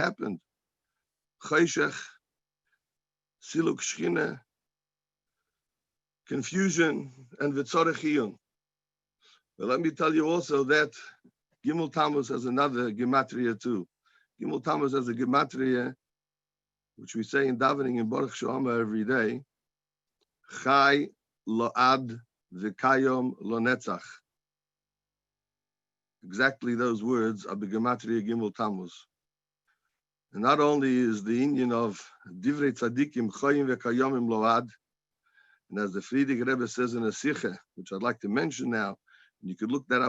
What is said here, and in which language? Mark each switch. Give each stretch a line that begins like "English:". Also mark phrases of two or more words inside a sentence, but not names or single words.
Hebrew: חושך, סילוק שכינה,
English: confusion, and
Hebrew: וצורך חיוב.
English: But let me tell you also that Gimel Tammuz has another gematria too. Gimel Tammuz has a gematria, which we say in davening in
Hebrew: ברוך שמע
English: every day.
Hebrew: חי לעד וקיים לנצח.
English: Exactly those words are the gematria Gimel Tammuz. And not only is the Indian of
Hebrew: דברי צדיקים חיים וקיימים לעד,
English: and as the Friedrich Rebbe says in a Sicha, which I'd like to mention now, and you could look that